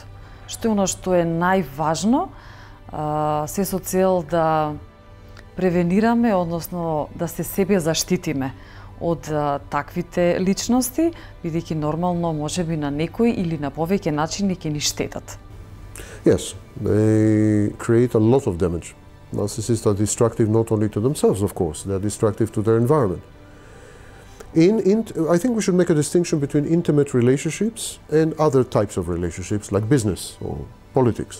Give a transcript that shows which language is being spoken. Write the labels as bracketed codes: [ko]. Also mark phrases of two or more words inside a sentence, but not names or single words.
[mk] Што е она што е најважно, се со цел да превенираме, односно да се себе заштитиме од таквите личности, бидејќи нормално можеби на некој или на повеќе начини ќе ни штетат? [en] Yes, they create a lot of damage. Narcissists are destructive not only to themselves, of course, they're destructive to their environment. I think we should make a distinction between intimate relationships and other types of relationships, like business or politics.